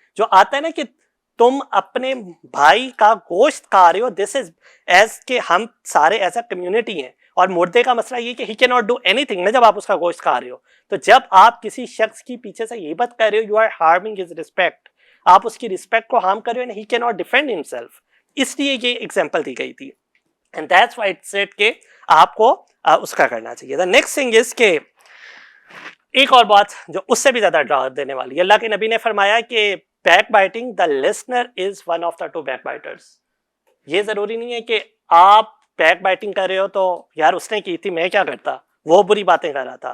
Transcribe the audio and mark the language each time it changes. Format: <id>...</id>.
<ur>جو آتا ہے نا کہ تم اپنے بھائی کا گوشت کھا رہے ہو,</ur> <en>this is as</en> <ur>کہ ہم سارے</ur> <en>as a community</en> <ur>ہیں, اور مردے کا مسئلہ یہ کہ</ur> <en>he can not do anything</en> <ur>نا جب آپ اس کا گوشت کھا رہے ہو. تو جب آپ کسی شخص کی پیچھے سے غیبت کر رہے ہو,</ur> <en>you are harming his respect,</en> <ur>آپ اس کی رسپیکٹ کو ہارم کر رہے ہو,</ur> <en>He can not defend himself.</en> <ur>اس لیے یہ ایگزامپل دی گئی تھی.</ur> <en>and that's why it said</en> <ur>کہ آپ کو اس کا کرنا چاہیے.</ur> <en>the next thing is</en> <ur>کہ ایک اور بات جو اس سے بھی زیادہ ڈر دینے والی ہے, اللہ کے نبی نے فرمایا کہ</ur> <en>Backbiting, the listener is one of the 2 backbiters.</en> <ur>یہ ضروری نہیں ہے کہ آپ بیک بائٹنگ کر رہے ہو تو یار اس نے کی تھی میں کیا کرتا, وہ بری باتیں کر رہا تھا.</ur>